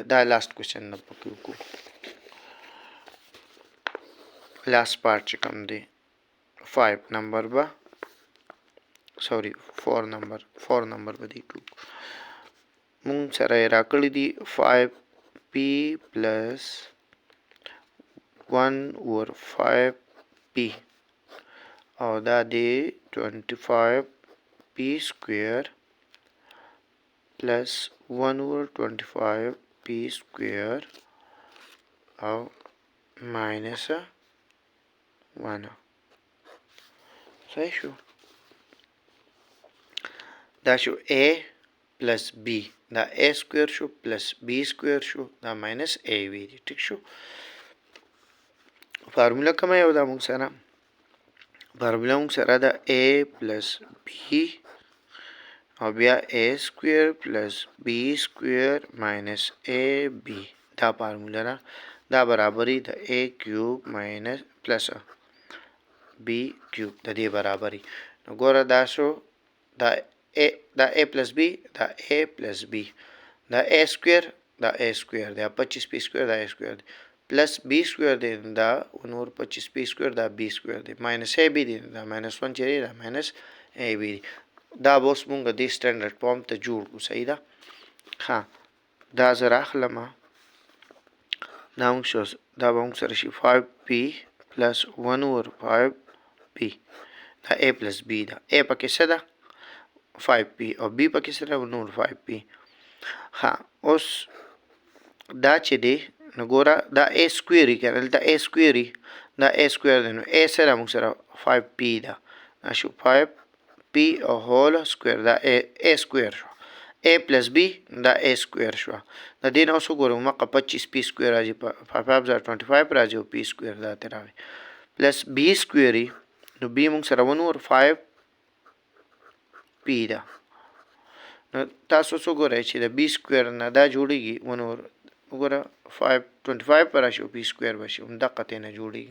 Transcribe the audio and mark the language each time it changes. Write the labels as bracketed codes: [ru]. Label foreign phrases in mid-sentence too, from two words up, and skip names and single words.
[ps] دا [en] last question [ps] نه پکې وکړو. [en] last part [ps] چې کوم دی 5 نمبر به سوري 4 نمبر به دی کوو. مونږ سره یې راکړي دي [en] 5p plus 1/5p [ps] او دا دی [en] 25p square plus 1/25p square [ps] او [en] minus 1. [ps] صحیح شو. دا شو [en] a plus b، [ps] دا [en] a square [ps] شو [en] plus b square [ps] شو، دا [en] minus ab [ps] دی. ټیک شو. فارمولا کومه یو دا مونږ سره؟ فارمولا مونږ سره دا [en] a plus b [ps] او بیا [en] a square plus b square minus ab. [ps] دا فارمولا ده. دا برابري د [en] a cube minus plus b cube [ps] د دې برابري. نو ګوره دا شو دا [en] a plus b، [ps] دا [en] a plus b، [ps] دا [en] a square، [ps] دا [en] a square [ps] دی، [en] 25p square [ps] دا [en] a square [ps] دی، [en] plus b square [ps] دی، دا [en] 1/25p square [ps] دا [en] b square [ps] دی، [en] minus ab [ps] دی، دا [en] minus 1 [ps] چې دی دا [en] minus ab [ps] دی. دا به اوس مونږ دې سټنډرډ فارم ته جوړ کړو. صحیح ده. ها دا زه راخلم، دا مونږ شو، دا به مونږ سره شي [en] 5p plus 1/5p. [ps] دا [en] a plus b [ps] ده. a پکې څه ده 5p او b پکې څه ده 1/5p. ها اوس دا چې دی نو ګوره دا [en] a square [ps] یې کنه، دلته [en] a square [ps] دا [en] a square [ps] دی، نو a سره مونږ سره 5p ده. دا شو 5p او [en] whole square، [ps] دا [en] a square [ps] شو. [en] a plus b [ps] دا [en] a square [ps] شو. د دې نه اوس وګورو مقه [en] 25p square [ps] راځي، 5/25 راځي او [en] p square [ps] دا ته راوي [en] plus b square [ps] نو b مونږ سره 1/5p ده. نو تاسو څه ګورئ چې د [en] b square [ps] نه دا جوړیږي 1/، وګوره 25 پر راشي او [en] p square [ps] بشي، همدقه ته نه جوړیږي.